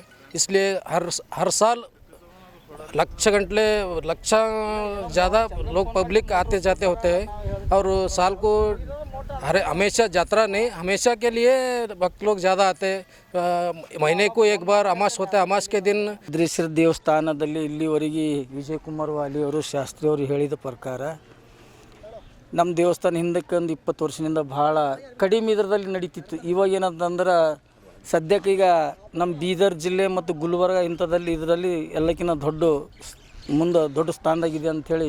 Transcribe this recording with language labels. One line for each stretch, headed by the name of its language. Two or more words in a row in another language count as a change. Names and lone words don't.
Hindi: इसलिए हर साल लक्ष ज़्यादा लोग पब्लिक आते जाते होते हैं। और साल को हमेशा यात्रा नहीं, हमेशा के लिए भक्त लोग ज़्यादा आते हैं। महीने को एक बार अमास होता है, अमास के दिन
Kannada: वीरभದ್ರೇಶ್ವರ ದೇವಸ್ಥಾನದಲ್ಲಿ ಇಲ್ಲಿವರೆಗೆ ವಿಜಯ್ ಕುಮಾರ್ ವಾಲಿ ಅವರು ಶಾಸ್ತ್ರಿ ಅವರು ಹೇಳಿದ ಪ್ರಕಾರ ನಮ್ಮ ದೇವಸ್ಥಾನ ಹಿಂದಕ್ಕೆ ಒಂದು 20 ವರ್ಷದಿಂದ ಭಾಳ ಕಡಿಮೆ ಇದರಲ್ಲಿ ನಡೀತಿತ್ತು. ಇವಾಗ ಏನಂತಂದ್ರೆ ಸದ್ಯಕ್ಕೆ ಈಗ ನಮ್ಮ ಬೀದರ್ ಜಿಲ್ಲೆ ಮತ್ತು ಗುಲ್ಬರ್ಗ ಇಂಥದ್ದಲ್ಲಿ ಇದರಲ್ಲಿ ಎಲ್ಲಕ್ಕಿಂತ ದೊಡ್ಡ ಸ್ಥಾನದಾಗಿದೆ ಅಂಥೇಳಿ.